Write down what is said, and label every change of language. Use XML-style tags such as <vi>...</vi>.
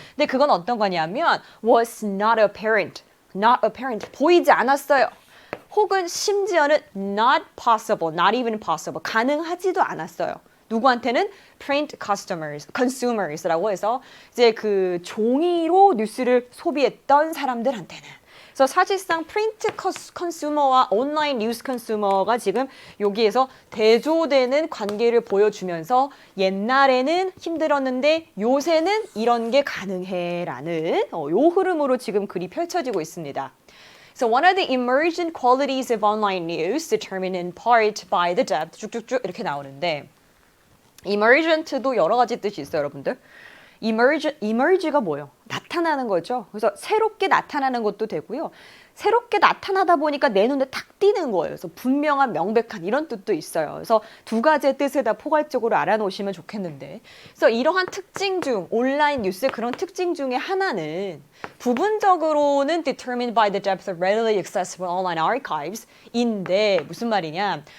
<ko>근데 그건 어떤 거냐면</ko> <en>was not apparent.</en> <ko>보이지 않았어요. 혹은 심지어는</ko> <en>not possible, not even possible.</en> <ko>가능하지도 않았어요. 누구한테는</ko> <en>print consumers</en> <ko>라고 해서 이제 그 종이로 뉴스를 소비했던 사람들한테는. 그래서 사실상 프린트 컨슈머와 온라인 뉴스 컨슈머가 지금 여기에서 대조되는 관계를 보여주면서 옛날에는 힘들었는데 요새는 이런 게 가능해라는 요 흐름으로 지금 글이 펼쳐지고 있습니다.</ko> <en>So one of the emergent qualities of online news determined in part by the depth</en> <ko>쭉쭉쭉 이렇게 나오는데 emergent도 여러 가지 뜻이 있어요, 여러분들. emerge가 뭐예요? 나타나는 거죠. 그래서 새롭게 나타나는 것도 되고요. 새롭게 나타나다 보니까 내 눈에 탁 띄는 거예요. 그래서 분명한, 명백한 이런 뜻도 있어요. 그래서 두 가지의 뜻을 다 포괄적으로 알아놓으시면 좋겠는데 그래서 이러한 특징 중, 온라인 뉴스의 그런 특징 중에 하나는 부분적으로는</ko> <en>determined by the depth of readily accessible online archives</en> <ko>인데 무슨 말이냐?</ko>